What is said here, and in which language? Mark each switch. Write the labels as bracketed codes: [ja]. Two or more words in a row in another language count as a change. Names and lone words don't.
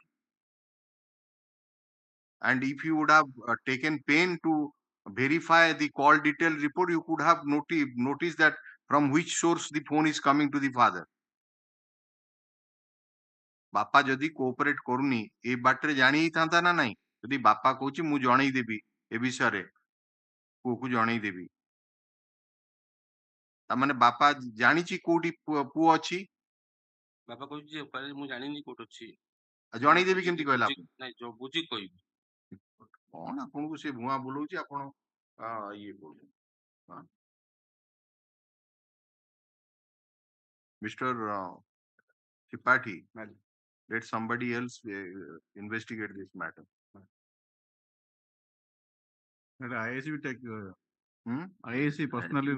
[en] And if you would have taken pain to verify the call detail report, you could have noticed that from which source the phone is coming to the father. [or] ବାପା ଯଦି କୋଅପରେଟ କରୁନି ଏ ବାଟରେ ଜାଣି ହେଇଥାନ୍ତା ନା ନାହିଁ? ଯଦି ବାପା କହୁଛି ମୁଁ ଜଣେଇଦେବି ଏ ବିଷୟରେ, ପୁଅକୁ ଜଣେଇଦେବି, ତାମାନେ ବାପା ଜାଣିଛି କୋଉଠି ପୁଅ ଅଛି? ବାପା କହୁଛି ମୁଁ ଜାଣିନି କୋଉଠି ଅଛି। ଜଣେଇଦେବି କେମିତି କହିଲା? ନାଇଁ ଯୋଉ ବୁଝି କହିବି। କଣ ଆପଣଙ୍କୁ ସେ ଭୁଆଁ ବୁଲଉଛି, ଆପଣ ଇଏ କରୁଛନ୍ତି। [en] Mr. Tripathi, let somebody else investigate this matter. IAC will take IAC personally.